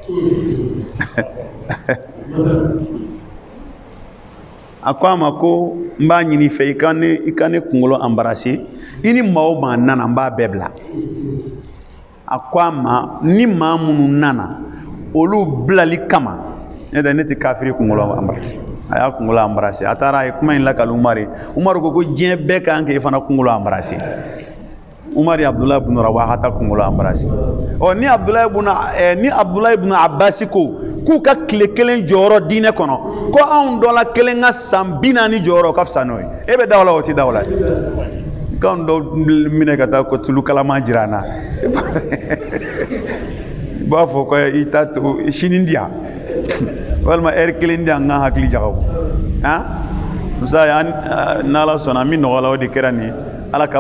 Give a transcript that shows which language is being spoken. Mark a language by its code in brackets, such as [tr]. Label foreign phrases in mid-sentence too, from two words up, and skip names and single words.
[bm] a ko a ma ko n b'a ɲini fɛ i ka ne kunkolo embarrasser i ni maa o maa nana n b'a bɛɛ bila a ko a ma ni maa minnu nana olu bilali kama ne tɛ kafiri kunkolo embarrasser a y'a kunkolo embarrasser a taara a ye kuma in lakali Umaru ko diɲɛ bɛɛ kan k'e fana kunkolo embarrasser Umar ye Abdullah ibn Rawahata kunkolo embarrasser ni Abdullah ibn Abbas ko k'u ka tile kelen jɔyɔrɔ diinɛ kɔnɔ ko anw dɔ la kelen ka san 40 jɔyɔrɔ ka fisa n'o ye e bɛ daw la o tɛ daw la kan dɔ minɛ ka taa ko tulu kalama jira n na i b'a fɔ ko i ta to sini di yan walima heure kelen di yan n ka hakili jagaw musa n'Ala sɔnna min nɔgɔya la o de kɛra nin ye Ala ka